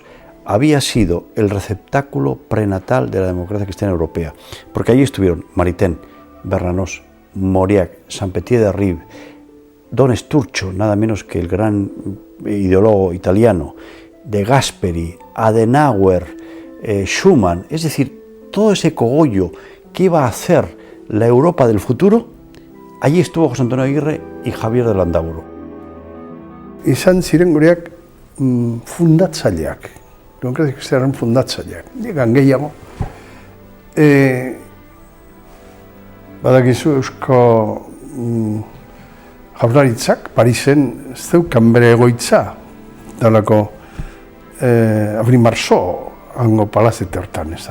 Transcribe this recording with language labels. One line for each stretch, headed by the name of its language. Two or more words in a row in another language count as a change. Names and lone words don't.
Spanish: había sido el receptáculo prenatal de la democracia cristiana europea, porque allí estuvieron Maritain, Bernanos, Mauriac, Saint-Pétier de Ribes, Don Sturzo, nada menos que el gran ideólogo italiano, De Gasperi, Adenauer, Schuman, es decir, todo ese cogollo que iba a hacer la Europa del futuro, allí estuvo José Antonio Aguirre y Javier de Landaburu.
Basque: Izan ziren gureak fundatzaileak, demokrazia kristianaren fundatzaileak, digan gehiago. Badakizu Eusko Jaurlaritzak Parisen zeukan bere egoitza, dalako Avenue Marceau, hango palazete hortan, ez da.